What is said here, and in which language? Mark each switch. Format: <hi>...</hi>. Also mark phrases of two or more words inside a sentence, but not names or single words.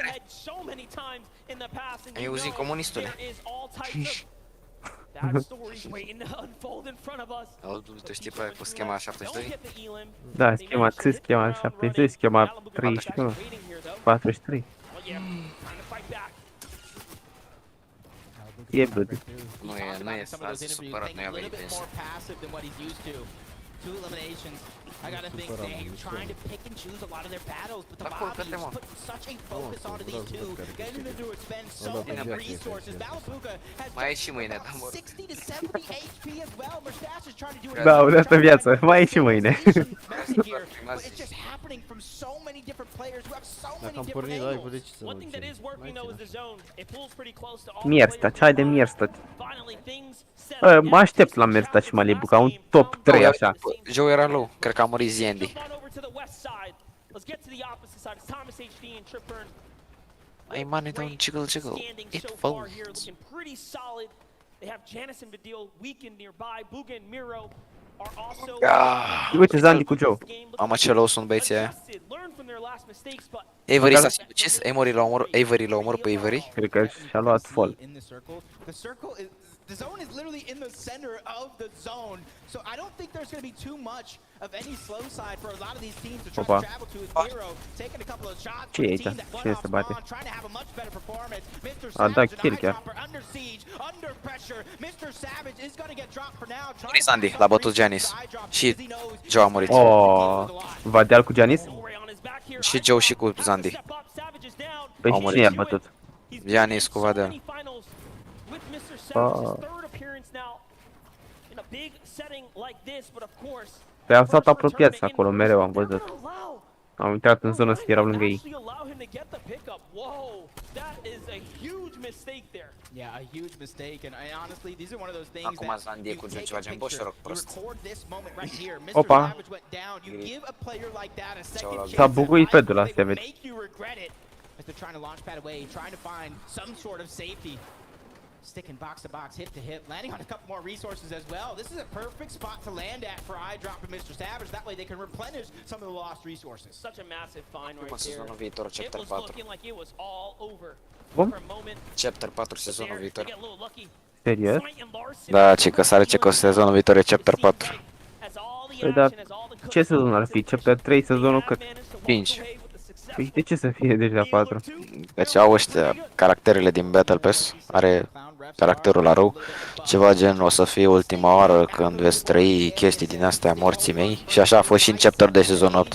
<ro>Ai auzit, comunistule? Tu știi pe cu schema 72? Da, schema 72, schema 31, 43. E brud. Nu e azi supărat, nu i-a venit pensie.</ro> <en>Two eliminations. I gotta think they're trying to pick and choose a lot of their battles, but the Bobbies put such a focus onto these two, getting them to expend so many resources. Valapuka has 60 to 70 HP as well. Mustache is trying to do it.</en> <ro>Da, de asta viață. Mai e și mâine.</ro> <en>But it's just happening from so many different players who have so many different angles. One thing that is working though is the zone. It pulls pretty close to all.</en> <ro>Mierstat, haide Mierstat. Mă aștept la Mierstat și Malibu, ca un top 3 așa. Joe era low, cred că a murit Ziendi.</ro> <en>Ai money don't jiggle jiggle, it falls.</en> <ro>Uite Zandi cu Joe. Mamă ce low sunt băieții aia. Avery s-a sinucis, Avery l-a omorât pe Avery. Cred că și-a luat fall.</ro> <en>The zone is literally in the center of the zone, so I don't think there's going to be too much of any slow side for a lot of these teams to try to travel to his hero, taking a couple of shots for the team that went off spawn, trying to have a much better performance. Mr. Savage and Eyedropper under siege, under pressure. Mr. Savage is going to get dropped for now.</en> <ro>Sandy, l-a bătut Giannis. Și Joe a murit. Vadeal cu Giannis? Și Joe și cu Sandy. Păi și cine i-a bătut? Giannis cu Vadeal. Păi au stat apropiați acolo, mereu am văzut. Am intrat în zonă să erau lângă ei. Acum Zandie cu ceva gen boșoroc prost. Opa! S-a buguit pe de la Savage.</ro> <en>Sticking box to box, hip to hip, landing on a couple more resources as well. This is a perfect spot to land at for Eyedropper and Mr. Savage. That way they can replenish some of the lost resources. Such a massive find right there.</en> <ro>Viitor,</ro> <en>it was looking like it was all over.</en> <ro>Bun? Chapter 4 sezonul viitor. Serios? Da, ce că sare ce că sezonul viitor e Chapter 4. Păi da, ce sezon ar fi? Chapter 3 sezonul cât? 5. Păi de ce să fie deja 4? Deci au ăștia caracterele din Battle Pass, are caracterul la rău, ceva gen o să fie ultima oară când veți trăi chestii din astea morții mei și așa a fost și în chapter de sezon 8.</ro>